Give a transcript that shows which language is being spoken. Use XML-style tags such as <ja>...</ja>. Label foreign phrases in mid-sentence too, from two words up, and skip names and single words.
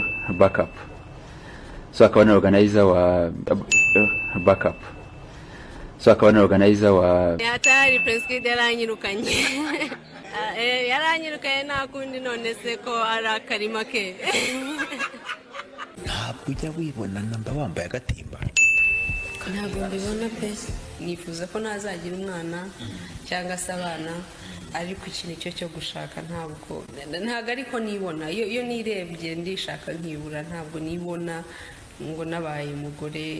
<sw>backup. So akawa na organizer wa backup. So akawa na organizer wa</sw> <rw>Yatari Prince yaranyirukanye. Yaranyirukanye nakundi none se ko arakarima ke. Ntabwo ujya wibona namba wambaye agatimba. Ntabwo mbibona pe. Nifuza ko nazagira umwana cyangwa se abana ariko ikintu cyo gushaka ntabwo ariko nibona iyo nirebye ndishaka nkibura ntabwo nibona ngo nabaye umugore.</rw>